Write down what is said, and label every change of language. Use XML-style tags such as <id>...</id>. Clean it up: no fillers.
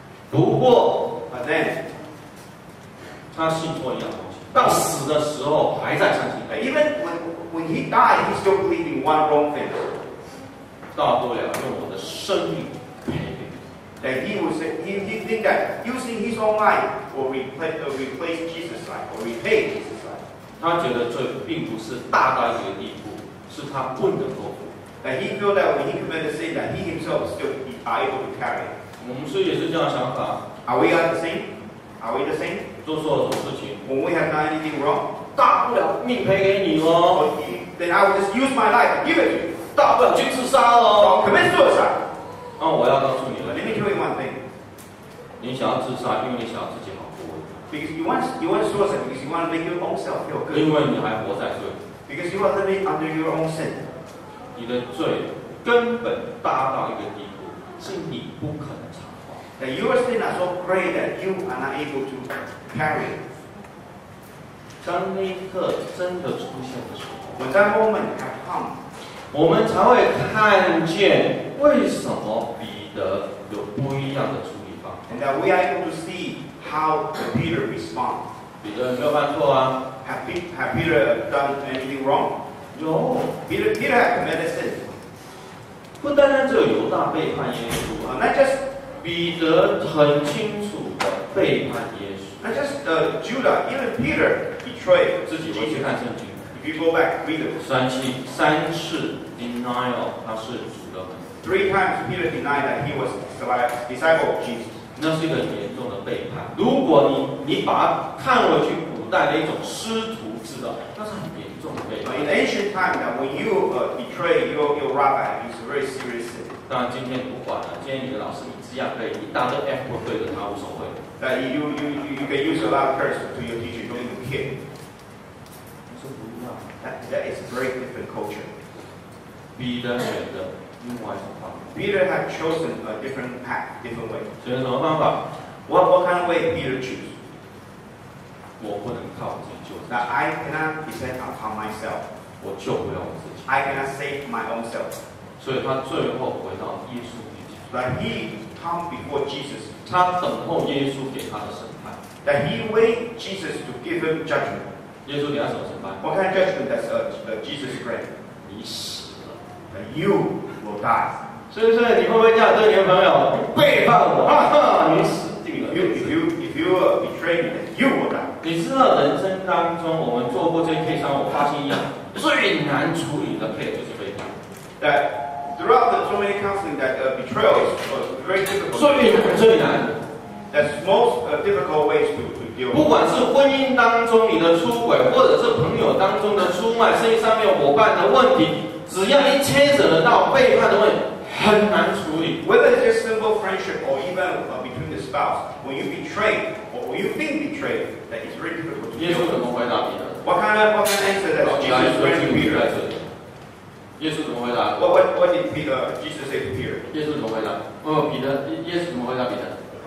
<zh>不过</zh> <en>But then,</en> <zh>他信错一样东西，到死的时候还在相信，</zh> <en>even when he died, he still believed in one wrong thing.</en> <zh>大不了用我的生命赔给你。</zh> <en>That he would say, he think that using his own life will replace Jesus' life or repay Jesus' life.</en> <zh>他觉得罪并不是大到一个地步，是他不能够负。</zh> <en>That he feel that when he committed sin, that he himself still are able to carry it.</en> <zh>我们是也是这样的想法，</zh> <en>Are we the same? Are we the same?</en> <zh>做错了什么事情，</zh> <en>When we have done anything wrong,</en> <zh>大不了命赔给你哦，</zh> <en>then I will just use my life and give it to you.</en> <zh>大不了去自杀</zh> <en>Or</en> <zh>喽。</zh> <en>commit suicide.</en> <zh>我要告诉你</zh> <en>But let me tell you one thing.</en> <zh>你想要自杀，因为你想要自己好过，</zh> <en>Because you want suicide because you want to make your own self feel good.</en> <zh>因为你还活在罪，</zh> <en>Because you are living under your own sin.</en> <zh>你的罪根本大到一个地步，是你不可能偿还。</zh> <en>That your sin are so great that you are not able to carry it.</en> <zh>当那一刻真的出现的时候，</zh> <en>When that moment has come,</en> <zh>我们才会看见为什么彼得有不一样的处理方法。</zh> <en>and that we are able to see how Peter responds.</en> <zh>彼得没有犯错啊，</zh> <en>Have Peter done anything wrong?</en> <zh>有，</zh> <en>Peter had committed sin.</en> <zh>不单单只有犹大背叛耶稣，</zh> <en>Not just</en> <zh>彼得很清楚的背叛耶稣。</zh> <en>Judah, even Peter betrayed</en> <zh>自己回去</zh> <en>Jesus.</en> <zh>看圣经，</zh> <en>If you go back, read it.</en> <zh>三次 denial， 他是主的门，</zh> <en>3 times Peter denied that he was a disciple of Jesus.</en> <zh>那是一个很严重的背叛。如果你把它看回去古代的一种师徒制的，那是很严重的背叛。</zh> <en>In ancient time, that when you betray your rabbi, it's a very serious sin.</en> <zh>当然今天不管了，今天你的老师你这样可以一大堆 F 对着他无所谓。</zh> <en>That you can use a lot of curse to your teacher, you don't even care.</en> <zh>是不一样的。</zh> <en>That is a very different culture.</en> <zh>彼得选的另外一种方法，</zh> <en>Peter had chosen a different path, different way.</en> <zh>选什么方法？</zh> <en>What kind of way Peter choose?</en> <zh>我不能靠我自己救自</zh> <en>That</en> <zh>己，</zh> <en>I cannot depend upon myself.</en> <zh>我救不了我自己，</zh> <en>I cannot save my own self.</en> <zh>所以他最后回到耶稣面前，</zh> <en>That he come before Jesus.</en> <zh>他等候耶稣给他的审判。</zh> <en>That he wait Jesus to give him judgment.</en> <zh>耶稣给他什么审判？</zh> <en>What kind of judgment does Jesus grant?</en> <zh>你死了。</zh> <en>That you will die.</en> <zh>是不是？你会不会这样对你的朋友？你背叛我，哈哈，你死定了。</zh> <en>If you betray me, then you will die.</en> <zh>你知道人生当中，我们做过这些 case 上，我发现一样最难处理的 case 就是背叛。</zh> <en>That throughout the so many counseling, that betrayal is very difficult.</en> <zh>最难。</zh> <en>That's most difficult ways to deal</en> <zh>不</zh> <en>with.</en> <zh>管是婚姻当中你的出轨，或者是朋友当中的出卖，生意上面伙伴的问题，只要一牵扯得到背叛的问题，很难处理。</zh> <en>Whether it's just simple friendship or even between the spouse, when you betray or when you've been betrayed, that it's very difficult to</en> <zh>耶</zh> <en>deal</en> <zh>稣怎</zh> <en>with.</en> <zh>么回答彼得？</zh> <en>What kind of answer that</en> <zh>来</zh> <en>Jesus</en> <zh>说</zh> <en>granted</en> <zh>经语</zh> <en>Peter?</en> <zh>在这里。耶稣怎么回答？</zh> <en>What did Jesus say to Peter?</en> <zh>耶稣怎么回答？耶稣怎么回答彼得？</zh>